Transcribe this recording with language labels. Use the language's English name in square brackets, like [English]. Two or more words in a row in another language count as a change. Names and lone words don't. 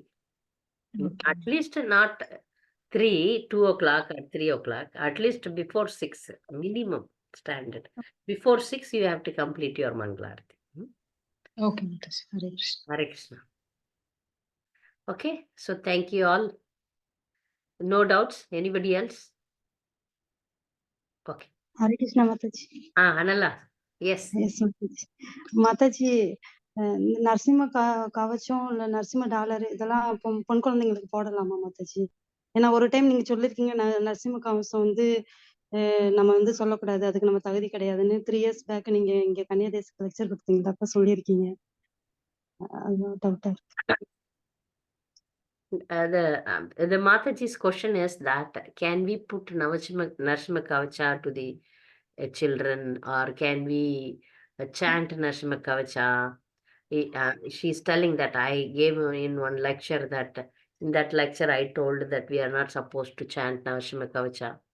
[English] At least not 2 o'clock or 3 o'clock, at least before 6, minimum standard. Before 6, you have to complete your Mangalarti. Okay, Mataji. Hare Krishna. Hare Krishna. Okay, so thank you all. No doubts? Anybody else? Okay. Hare Krishna Mataji. Anala. Yes. Yes, Mataji. Mataji, [Tamil] இந்த நரசிம்ம கவச்சம் இல்ல நரசிம்ம டாலர் இதெல்லாம் பொன் குழந்தைங்களுக்கு போடலாமா மாதாஜி? ஏன்னா ஒரு டைம் நீங்க சொல்லிருக்கீங்க நரசிம்ம கவசம் வந்து நம்ம வந்து சொல்லக்கூடாது, அதுக்கு நம்ம தகுதி கிடையாதுன்னு 3 [English] years back [Tamil] நீங்க இங்க கன்னியாதேசத்துக்கு லெக்சர் கொடுத்தீங்க, அப்ப சொல்லியிருக்கீங்க. அதுதான் டவுட்டா இருக்கு. [English] The Mataji's question is that can we put Narsimha Kavacha to the children, or can we chant Narsimha Kavacha? She's telling that I gave in one lecture that in that lecture I told that we are not supposed to chant Narsimha Kavacha.